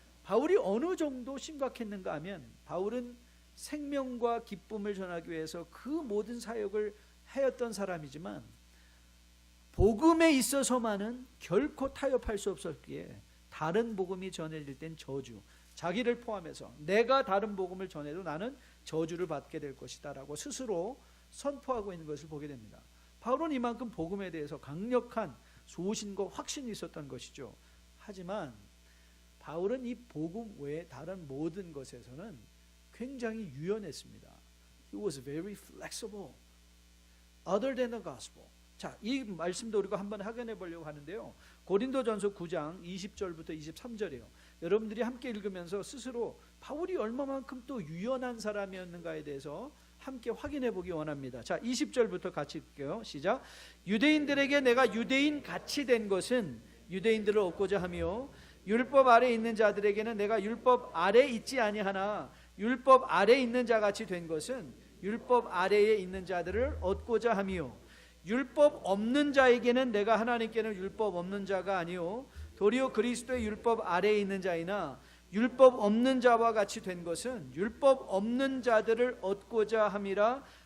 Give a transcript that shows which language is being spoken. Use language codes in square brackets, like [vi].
[ko] 바울이 어느 정도 심각했는가 하면 바울은 생명과 기쁨을 전하기 위해서 그 모든 사역을 하였던 사람이지만 복음에 있어서만은 결코 타협할 수 없었기에 다른 복음이 전해질 땐 저주, 자기를 포함해서 내가 다른 복음을 전해도 나는 저주를 받게 될 것이다 라고 스스로 선포하고 있는 것을 보게 됩니다. 바울은 이만큼 복음에 대해서 강력한 소신과 확신이 있었던 것이죠. 하지만 바울은 이 복음 외에 다른 모든 것에서는 굉장히 유연했습니다. [en] He was very flexible other than the gospel. [ko] 자, 이 말씀도 우리가 한번 확인해 보려고 하는데요. 고린도전서 9장 20절부터 23절이에요. 여러분들이 함께 읽으면서 스스로 바울이 얼마만큼 또 유연한 사람이었는가에 대해서 함께 확인해 보기 원합니다. 자, 20절부터 같이 읽게요. 시작. 유대인들에게 내가 유대인 같이 된 것은 유대인들을 얻고자 하며 율법 아래 있는 자들에게는 내가 율법 아래 있지 아니하나 율법 아래 있는 자 같이 된 것은 율법 아래에 있는 자들을 얻고자 하며 율법 없는 자에게는 내가 하나님께는 율법 없는 자가 아니요 도리어 그리스도의 율법 아래에 있는 자이나 율법 없는 자와 같이 된 것은 율법 없는 자들을 얻고자 함이라.